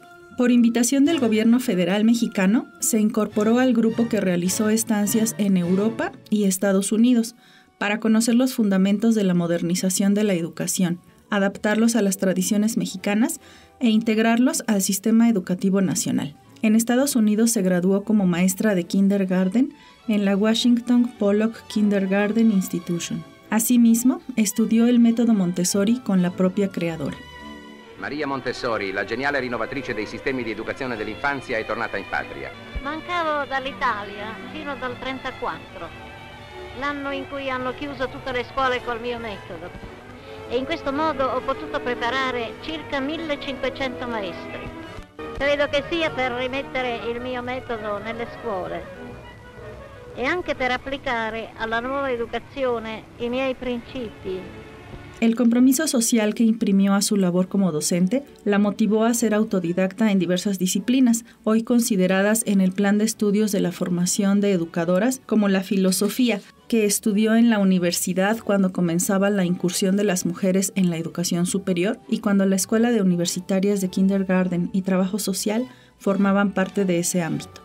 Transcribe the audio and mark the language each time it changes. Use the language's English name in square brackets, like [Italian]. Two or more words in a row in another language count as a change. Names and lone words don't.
[Spanish] Por invitación del gobierno federal mexicano, se incorporó al grupo que realizó estancias en Europa y Estados Unidos para conocer los fundamentos de la modernización de la educación, adaptarlos a las tradiciones mexicanas e integrarlos al sistema educativo nacional. En Estados Unidos se graduó como maestra de kindergarten en la Washington Pollock Kindergarten Institution. Asimismo, estudió el método Montessori con la propia creadora. [Italian] Maria Montessori, la geniale rinnovatrice dei sistemi di educazione dell'infanzia, è tornata in patria. Mancavo dall'Italia fino dal 1934, l'anno in cui hanno chiuso tutte le scuole col mio metodo. E in questo modo ho potuto preparare circa 1500 maestri. Credo che sia per rimettere il mio metodo nelle scuole e anche per applicare alla nuova educazione i miei principi. [Spanish] El compromiso social que imprimió a su labor como docente la motivó a ser autodidacta en diversas disciplinas, hoy consideradas en el plan de estudios de la formación de educadoras, como la filosofía, que estudió en la universidad cuando comenzaba la incursión de las mujeres en la educación superior y cuando la Escuela de Universitarias de Kindergarten y Trabajo Social formaban parte de ese ámbito.